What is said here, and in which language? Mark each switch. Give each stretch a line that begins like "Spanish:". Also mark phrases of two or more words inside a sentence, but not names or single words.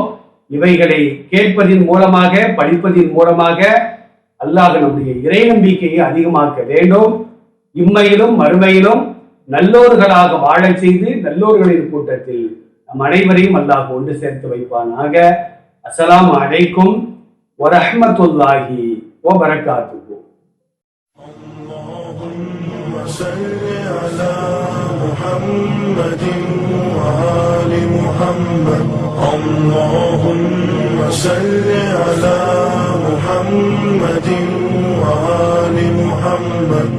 Tamil: இவைகளை கேட்பதின் மூலமாக, படிப்பதின் மூலமாக அல்லாஹ் நம்முடைய இறை நம்பிக்கையை அதிகமாக்க வேண்டும். இம்மையிலும் மறுமையிலும் நல்லோர்களாக வாழச் செய்து நல்லோர்களின் கூட்டத்தில் நம் அனைவரையும் அல்லாஹ் ஒன்று சேர்த்து வைப்பானாக.
Arabic: السلام عليكم ورحمة الله وبركاته. صل على محمد وآل محمد. اللهم صل على محمد وآل محمد.